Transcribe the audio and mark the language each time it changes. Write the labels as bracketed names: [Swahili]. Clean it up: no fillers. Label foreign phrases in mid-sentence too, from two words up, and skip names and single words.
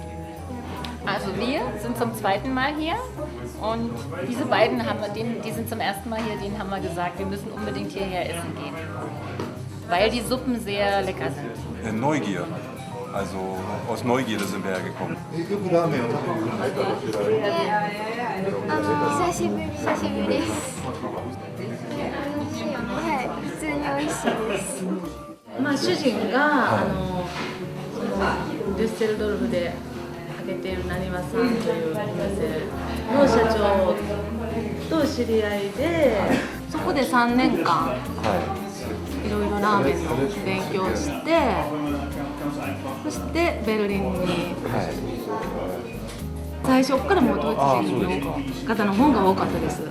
[German] Also wir sind zum zweiten Mal hier und diese beiden die sind zum ersten Mal hier, denen haben wir gesagt, wir müssen unbedingt hierher essen gehen, weil die Suppen sehr lecker sind. Neugier. Also aus Neugierde sind wir hergekommen. [Japanese] よくラーメンを食べるんですか？久しぶりです。はい、普通に美味しいです。主人が、デュッセルドルフで開けているなにわさんというお店の社長と知り合いで、そこで3年間、いろいろラーメンの勉強をして、そしてベルリンに、最初からもうドイツ人の方の方が多かったです。